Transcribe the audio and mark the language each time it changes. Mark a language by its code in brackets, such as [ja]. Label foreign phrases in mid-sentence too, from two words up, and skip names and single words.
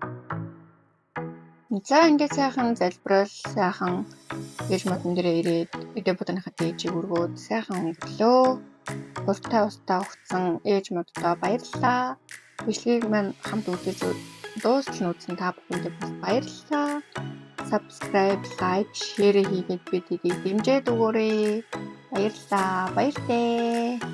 [mn] За ингээд сайхан залбирал, сайхан ээж модон дээр ирээд эдээ бодоныхаа дээжийг өргөөд сайхан өнгөлөө. Уртаа устаа өгсөн ээж моддоо баярлаа. Бичлэгийг маань хамт үзэж дуустал үзсэн та бүхэнд бас баярлалаа. [en] Subscribe, like, share [mn] хийгээд бидийг дэмжиж өгөөрэй. Баярлалаа. Баяртай.